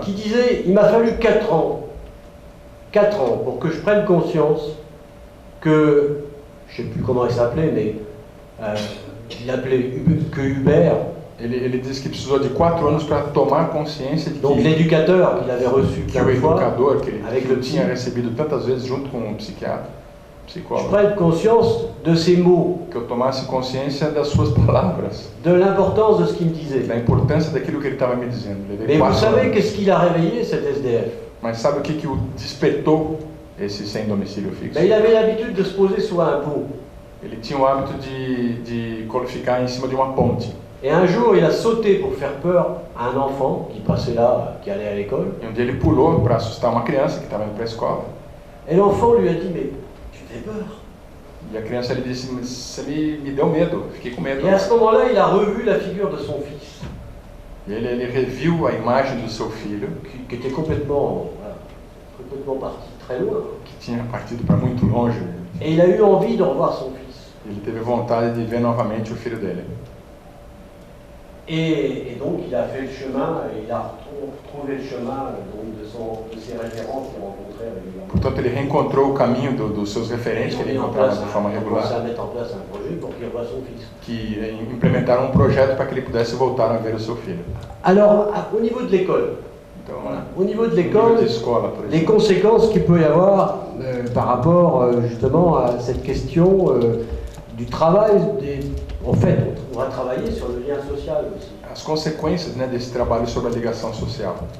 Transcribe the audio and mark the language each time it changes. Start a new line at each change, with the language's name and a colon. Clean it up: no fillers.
French: Qui disait, il m'a fallu 4 ans pour que je prenne conscience que, je ne sais plus comment il s'appelait, mais il appelait que Hubert.
Portuguese: Ele disse que precisou de 4 anos para tomar consciência de
French: donc l'éducateur qu'il avait reçu
Portuguese: que o educador que ele tinha recebido tantas vezes junto com um psiquiatra. psicólogo.
French: Je prenne conscience de ces mots.
Portuguese: Que eu tomasse consciência das suas palavras.
French: De l'importance de ce qu'il me disait.
Portuguese: Da importância daquilo que ele estava me dizendo.
French: Mais vous savez qu'est-ce qu'il a réveillé cet SDF?
Portuguese: Mas sabe o que o despertou esse sem domicílio fixo?
French: Ben, il avait l'habitude de se poser sur un pont.
Portuguese: Ele tinha o hábito de ficar em cima de uma ponte.
French: Et un jour, il a sauté pour faire peur à un enfant qui passait là, qui allait à l'école.
Portuguese: E um dia ele pulou para assustar uma criança que estava indo para a escola.
French: Et l'enfant lui a dit, mais tu fais peur.
Portuguese: E a criança ele disse, mas você me deu medo, fiquei com medo.
French: Et à ce moment-là, il a revu la figure de son fils.
Portuguese: E ele reviu a imagem do seu filho,
French: qui était complètement parti très loin.
Portuguese: Que tinha partido para muito longe.
French: Et il a eu envie de revoir son fils.
Portuguese: Ele teve vontade de ver novamente o filho dele.
French: Et donc il a fait le chemin, il a retrouvé le chemin donc de ses références qu'il rencontrait régulièrement.
Portuguese: Portanto, ele reencontrou o caminho dos seus referentes que ele encontrava de forma regular.
French: Il a mis en place un projet pour qu'il revoie son fils.
Portuguese: Que implementaram um projeto para que ele pudesse voltar a ver o seu filho.
French: Alors, au niveau de l'école,
Portuguese: então,
French: au niveau de l'école, les conséquences qu'il peut y avoir par rapport justement à cette question du travail en fait, on va travailler sur le lien social aussi.
Portuguese: As consequências, né, desse trabalho sobre a ligação social.